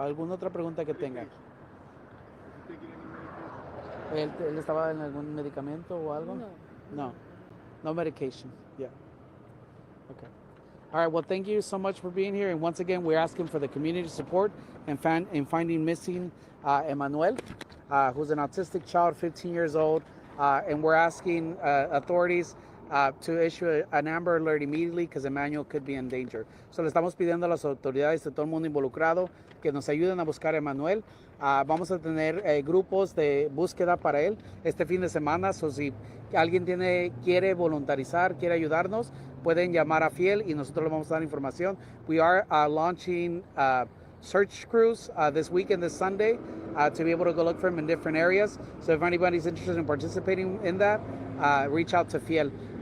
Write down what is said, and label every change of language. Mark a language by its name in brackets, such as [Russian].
[Spanish] ¿Alguna otra pregunta que tengan? ¿Él estaba en algún medicamento o algo? [English] No. No medication. Yeah. Okay. All right. Well, thank you so much for being here. And once again, we're asking for the community support in finding missing Emmanuel, who's an autistic child, 15 years old. And we're asking authorities to issue an Amber Alert immediately because Emmanuel could be in danger. [Spanish] So le estamos pidiendo a las autoridades de todo el mundo involucrado que nos ayuden a buscar a Emmanuel. Vamos a tener grupos de búsqueda para él este fin de semana. So si alguien quiere voluntarizar, quiere ayudarnos, pueden llamar a Fiel y nosotros le vamos a dar información. [English] We are launching search crews this weekend, this Sunday, to be able to go look for him in different areas. So if anybody's interested in participating in that, reach out to Fiel.